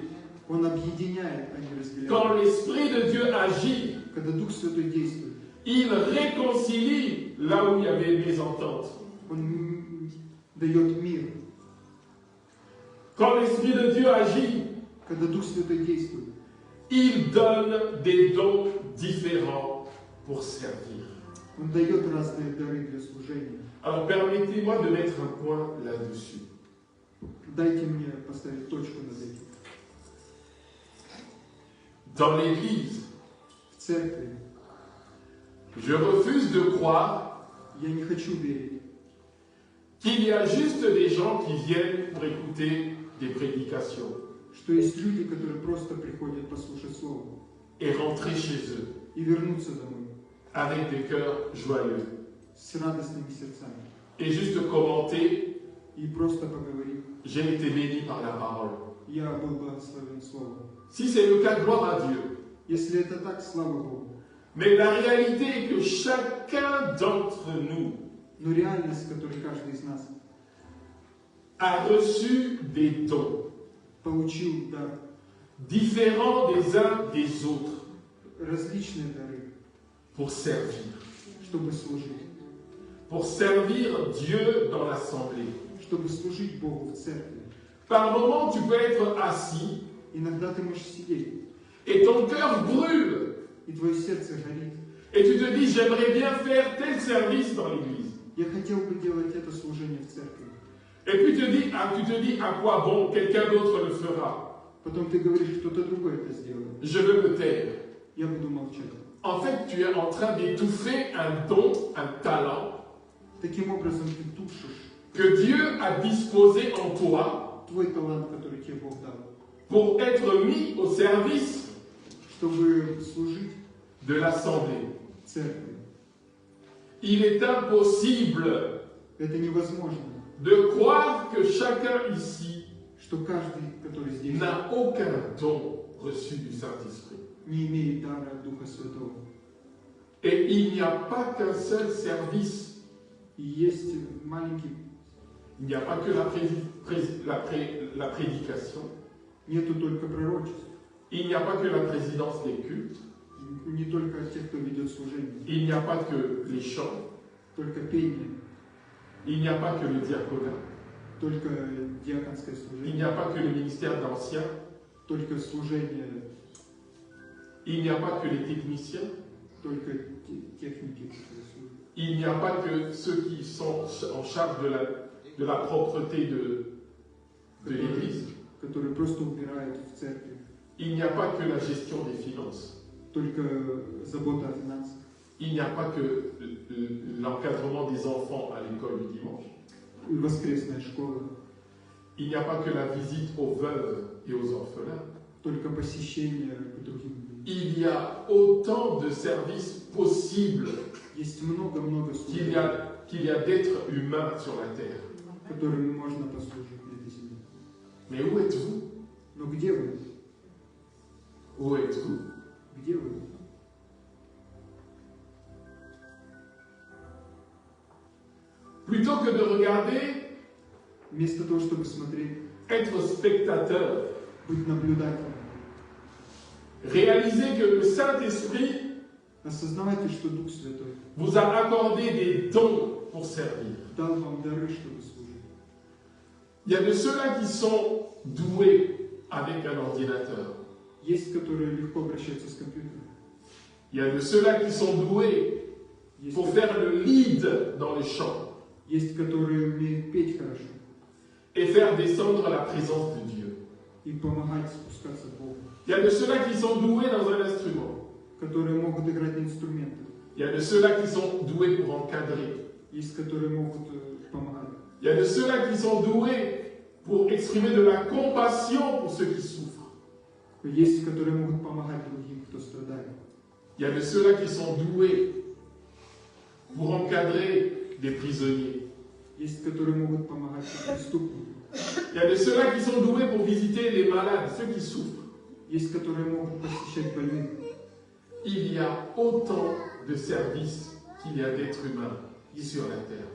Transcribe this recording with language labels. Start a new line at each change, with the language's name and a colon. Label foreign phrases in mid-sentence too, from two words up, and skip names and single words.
Russian: Он объединяет, а не
French: Quand
Russian: разделяет.
French: l'Esprit de Dieu agit,
Russian: Когда Дух Святой действует,
French: il réconcilie là où il y avait mésentente.
Russian: Он дает мир.
French: Quand l'Esprit de Dieu agit,
Russian: Когда Дух Святой действует,
French: il donne des dons différents pour servir.
Russian: Он дает разные дары для служения.
French: Alors permettez-moi de mettre un point là-dessus.
Russian: Дайте мне поставить точку над этим.
French: Dans l'Église,
Russian: В церкви
French: je refuse de croire
Russian: я не хочу верить,
French: qu'il y a juste des gens qui viennent pour écouter des prédications
Russian: что есть люди, которые просто приходят послушать Слово
French: et rentrer chez eux
Russian: и вернуться домой
French: avec des cœurs joyeux
Russian: с радостными сердцами
French: et juste commenter
Russian: и просто поговорить.
French: « J'ai été béni par la parole
Russian: Я был благословен Словом. ».
French: Si c'est le cas, gloire à Dieu.
Russian: Если это так, слава Богу.
French: Mais la réalité est que chacun d'entre nous
Russian: Но реальность, в которой каждый из нас
French: a reçu des dons
Russian: получил дар,
French: différents des uns des autres
Russian: различные дары,
French: pour servir.
Russian: чтобы служить.
French: Pour servir Dieu dans l'assemblée.
Russian: Чтобы служить Богу в церкви.
French: Par moment, tu peux être assis
Russian: Иногда ты можешь сидеть,
French: et ton cœur brûle.
Russian: и твое сердце горит.
French: Et tu te dis, j'aimerais bien faire tel service dans l'église.
Russian: Я хотел бы делать это служение в церкви.
French: Et puis tu te dis, à quoi bon, quelqu'un d'autre le fera.
Russian: Потом ты говоришь, кто-то другой это сделает.
French: Je veux me taire.
Russian: я буду молчать.
French: En fait, tu es en train d'étouffer un don, un talent
Russian: Таким образом ты тушишь
French: que Dieu a disposé en toi
Russian: твой талант, который тебе Бог дал,
French: pour être mis au service
Russian: чтобы служить
French: de l'assemblée.
Russian: церкви.
French: Il est impossible
Russian: Это невозможно,
French: de croire que chacun ici
Russian: что каждый, который здесь,
French: n'a aucun don reçu du Saint-Esprit.
Russian: не имеет дара Духа Святого.
French: Et il n'y a pas qu'un seul service.
Russian: И есть маленький,
French: Il n'y a pas que la prédication.
Russian: нету только пророчеств,
French: Il n'y a pas que la présidence des cultes.
Russian: не только тех, кто ведет служение,
French: Il n'y a pas que les chants.
Russian: только пение,
French: Il n'y a pas que le diaconat.
Russian: только диаконское
French: Il
Russian: служение,
French: n'y a pas que le ministère d'anciens.
Russian: только служение,
French: Il n'y a pas que les techniciens.
Russian: только техники, которые служат.
French: Il n'y a pas que ceux qui sont en charge de la propreté de l'Église.
Russian: которые просто убирают в церкви,
French: Il n'y a pas que la gestion des finances.
Russian: только забота о финансах,
French: Il n'y a pas que l'encadrement des enfants à l'école du dimanche.
Russian: воскресная школа,
French: Il n'y a pas que la visite aux veuves et aux orphelins.
Russian: только посещение к другим.
French: Il y a autant de services possibles
Russian: Есть много-много
French: qu'il
Russian: служений,
French: y a d'êtres humains sur la terre.
Russian: которыми можно послужить на этой земле.
French: Mais où êtes-vous?
Russian: Но где вы?
French: Où êtes-vous?
Russian: Где вы?
French: Plutôt que de regarder,
Russian: Вместо того, чтобы смотреть,
French: être spectateur,
Russian: быть наблюдателем,
French: réaliser que le Saint-Esprit
Russian: осознавайте, что Дух Святой
French: vous a accordé des dons pour servir.
Russian: дал вам дары, чтобы служить.
French: Il y a de ceux-là qui sont doués avec un ordinateur.
Russian: Есть, которые легко обращаются с компьютером.
French: Il y a de ceux-là qui sont doués
Russian: Есть,
French: pour faire le lead dans les chants
Russian: есть, которые умеют петь хорошо
French: et faire descendre la présence de Dieu.
Russian: и помогать спускаться к Богу.
French: Il y a de ceux-là qui sont doués dans un instrument.
Russian: Которые могут играть на инструментах.
French: Il y a de ceux-là qui sont doués pour encadrer.
Russian: Есть, которые могут помогать.
French: Il y a de ceux-là qui sont doués pour exprimer de la compassion pour ceux qui souffrent.
Russian: Есть, которые могут помогать другим, кто страдает.
French: Il y a de ceux-là qui sont doués pour encadrer des prisonniers.
Russian: Есть, которые могут помогать преступникам.
French: Il y a de ceux-là qui sont doués pour visiter les malades, ceux qui souffrent.
Russian: Есть, которые могут посещать больных.
French: Il y a autant de services qu'il y a d'êtres humains sur la terre.